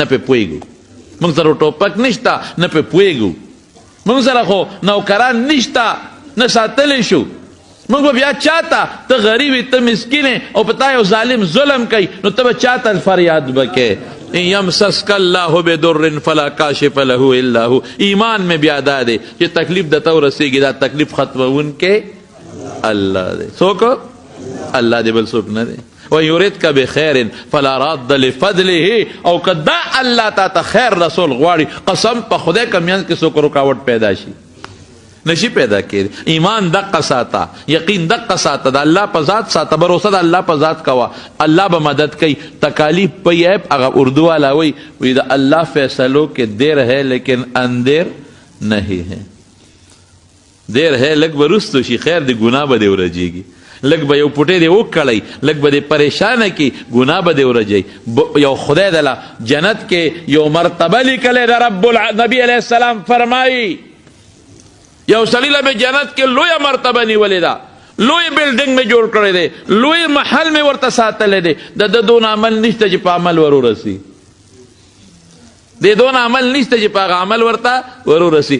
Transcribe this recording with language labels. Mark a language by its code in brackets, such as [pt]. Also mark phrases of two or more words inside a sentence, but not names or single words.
[ps] پې پوهېږو موږ سره ټوپک نشته نه پې پوهېږو موږ سره خو نوکران نشته نه ساتلی شو موږ به بیا چاته ته غریب یې ته مسکین او په تا یو ظالم ظلم کوي نو ته به چاته فریاد به کوې [ar] ان یمسسک الله بدر فلا کاشف له الا هو [ur] ایمان میں [ps] بیا دا دی چې تکلیف درته ورسېږي دا تکلیف ختمونکی الله دی څوک الله دی بل څوک نه دی [ar] ویردک بخیر فلا راد لفضله، [ps] او که دا الله تا ته خیر رسول غواړي، قسم په خدای که منځ کې څوک رکاوټ پیدا شي نشي پیدا کېږي. ایمان دقه ساته، یقین دقه ساته، د الله په ذات ساته، بروسه د الله په ذات کوه، الله به مدد کوي. تکالیف په یې هغه اردو والا وی [ur] د الله فیصلوں کے دیر ہے لیکن اندیر نہیں ہے. دیر ہے [ps] لږ به رستو شي، خیر د ګناه به دې ورجېږي، لږ به یو پوټی دې وکړی، لږ به دې پریشانه کړي، ګناه به دې ورجوي. یو خدای دله جنت کې یو مرتبه لیکلی ده، رب نبی علیه السلام فرمایي یو سړي له مې جنت کې لویه مرتبه نیولې ده، لوی بلډنګ مې جوړ کړی دی، لوی محل مې ورته ساتلی دی، د ده دون عمل نشته چې په عمل ور ورسي، د دون عمل نشته چې په هغه عمل ورته ور ورسي.